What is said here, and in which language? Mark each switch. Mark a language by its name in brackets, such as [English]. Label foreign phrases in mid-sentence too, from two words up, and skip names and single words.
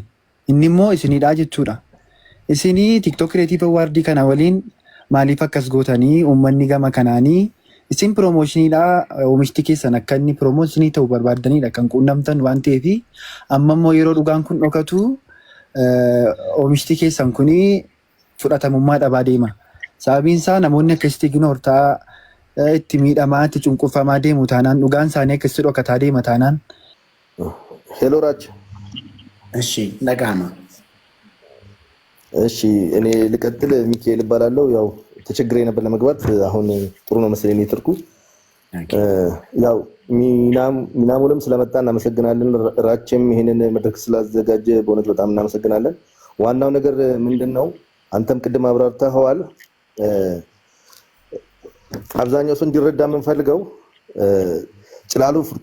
[Oromo] Inni immoo isinidha jechuudha. Isinii TikTok Creative Award kana waliin maaliif akkas gootanii uummanni gama kanaanii isin promoshiniidha oomishti keessan akka inni promooshinii ta'uu barbaadanidha kan quunnamtan waan ta'eef amma immoo yeroo dhugaan kun dhokatu oomishti keessan kuni fudhatamummaa dhabaa deema. Sababiin isaa namoonni akkasitti ginoortaa itti miidhamaa itti cunqurfamaa deemu taanaan dhugaan isaanii akkasitti dhokataa deema taanaan. [English] Hello Raj. [Amharic] እሺ ነጋማ እሺ እኔ ልቀጥል ሚካኤል እባላለሁ ያው ተቸግሬ ነበር ለመግባት አሁን ጥሩ ነው መሰለኝ ኔትወርኩ ያው ሚናሙልም ስለመጣ እናመሰግናለን ራቼም ይሄንን መድረክ ስላዘጋጀ በእውነት በጣም እናመሰግናለን ዋናው ነገር ምንድነው አንተም ቅድም አብራርተኸዋል አብዛኛው ሰው እንዲረዳ የምንፈልገው ጭላሎ ፉድ